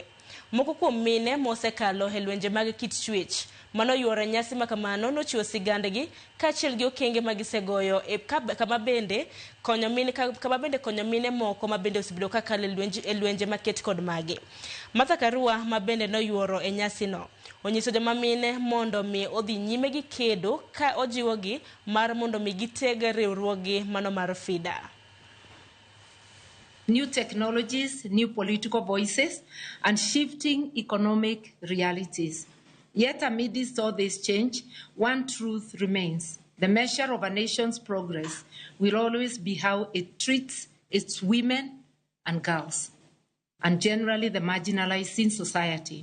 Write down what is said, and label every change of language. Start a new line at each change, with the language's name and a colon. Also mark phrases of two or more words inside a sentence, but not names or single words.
Luo (Kenya and Tanzania): Moko kuom mine mosekalo e lwenje mag kit chwech mano yore nyasi makamano nochiwo sigandgi kaachiel gi okenge magisegoyo kama bende konyo mine moko mabende osebedo kakalo e lwenje maket kod magi. Karua mabende noyuoro e nyasi no onyiso joma mine mondo mi odhi nyime gi kedo ka ojiwogi mar mondo mi gitega riwruogi mano mar FIDA.
English: New technologies, new political voices, and shifting economic realities. Yet amidst all this change, one truth remains. The measure of a nation's progress will always be how it treats its women and girls, and generally the marginalized in society.